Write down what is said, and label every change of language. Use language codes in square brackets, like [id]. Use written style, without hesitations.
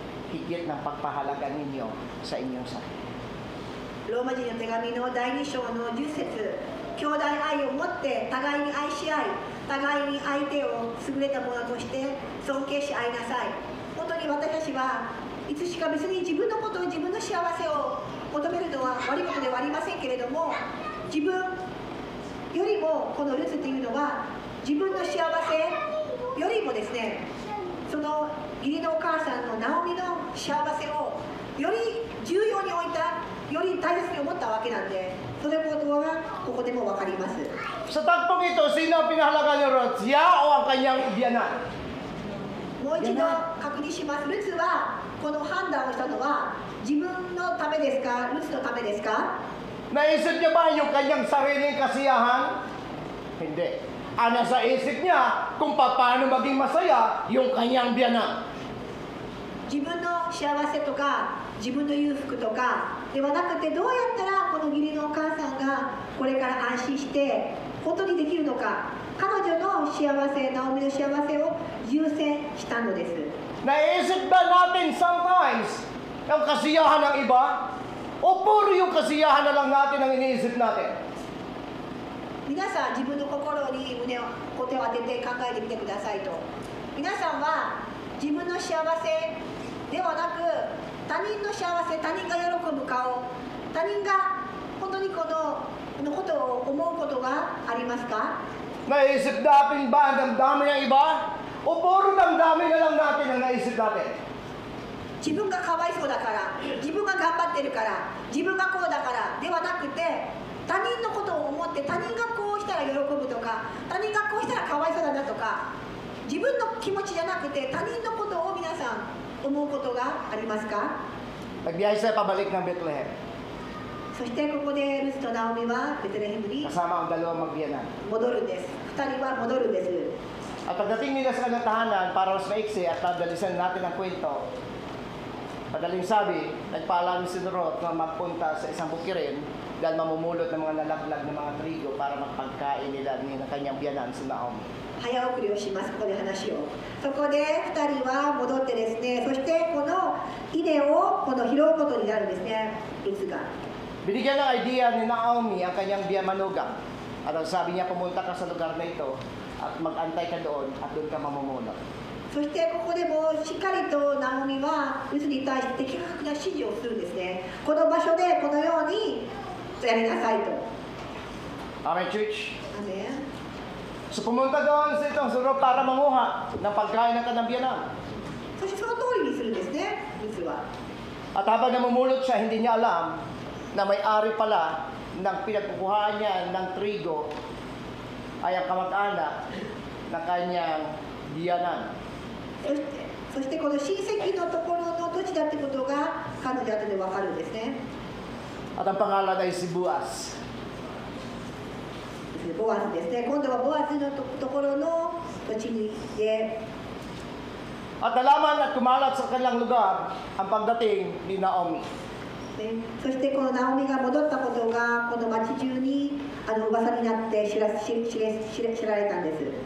[tl] Higit ng pagpahalaga ninyo sa inyong sarili. [ja] ローマ人の手紙の第2章の10節、兄弟愛を持って互いに愛し合い、互いに相手を優れたものとして尊敬し合いなさい。本当に私たちはいつしか別に自分のことを、自分の幸せを求めるのは悪いことではありませんけれども、自分よりもこのルツというのは自分の幸せよりもですね、その義理のお母さんのナオミの幸せをより重要に置いた、より大切に思ったわけなんで、それことがここでも分かります。 [tl] Sa tagpong ito, sino ang pinahalaga ni Ruth? Siya o ang kanyang biyanan? [ja] もう一度確認します。ルツはこの判断をしたのは自分のためですか、ルツのためですか？ [tl] Naisip niya ba yung kanyang sariling kasiyahan? Hindi. Ang nasa isip niya kung paano maging masaya yung kanyang biyanan. [ja] 自分の幸せとか自分の裕福とかではなくて、どうやったらこの義理のお母さんがこれから安心して本当にできるのか、彼女の幸せ、ナオミの幸せを優先したのです。 [tl] Naisip ba natin sometimes yung kasiyahan ng iba? O puro yung kasiyahan na lang natin ang iniisip natin? [ja] 皆さん自分の心に胸を手を当てて考えてみてくださいと。皆さんは自分の幸せではなく他人の幸せ、他人が喜ぶ顔、他人が本当にこのことを思うことがありますか？ [tl] Naisip natin ba ang damdamin ng iba? O puro damdamin na lang natin ang naisip natin? [ja] 自分がかわいそうだから、自分が頑張ってるから、自分がこうだからではなくて、他人のことを思って、他人がこうしたら喜ぶとか、他人がこうしたらかわいそうだなとか、自分の気持ちじゃなくて他人のことを皆さん思うことがありますか？ [tl] Nagbiyahe sila pabalik ng Bethlehem. [ja] そしてここでルツとナオミはベツレヘムに [tl] Kasama ang dalawang magbiyanan. [ja] 戻るんです。2人は戻るんです。 [tl] At pagdating nila sa kanilang tahanan, para mas maiksi at nadalisan natin ang kwento, madaling sabi, nagpaalam si Ruth na magpunta sa isang bukirin dahil mamumulot ng mga nalaglag ng mga trigo para magpagkain nila ng kanyang biyanan si Naomi. [ja] 早送りをします。ここで話を。そこで2人は戻ってですね、そしてこの稲をこの拾うことになるんですね、ルツが。 [tl] Binigyan ng idea ni Naomi ang kanyang biyamanugang. At ang sabi niya, pumunta ka sa lugar na ito at mag-antay ka doon at doon ka mamumulot. [ja] そしてここでもしっかりとナオミはルツに対して的確な指示をするんですね。この場所でこのようにやりなさいと。 [en] Amen, church? [ja] アメン。 [tl] So pumunta doon sa itong suro para manguha ng pagkain ng kanyang biyanan. [ja] そしてその通りにするんですね、ルツは。 [tl] At habang namumulot siya, hindi niya alam na may-ari pala ng pinagkukuhaan niya ng trigo ay ang kamag-anak ng kanyang biyanan. [ja] そしてこの親戚のところの土地だってことが彼女後で分かるんですね。 [tl] At ang pangalan ay si Boaz. [ja] ボアズですね。今度はボアズのところの土地にで、 [tl] At nalaman at kumalat sa kanilang lugar ang pagdating ni Naomi. [ja] ね、そしてこのナオミが戻ったことがこの町中に噂になって知られたんです。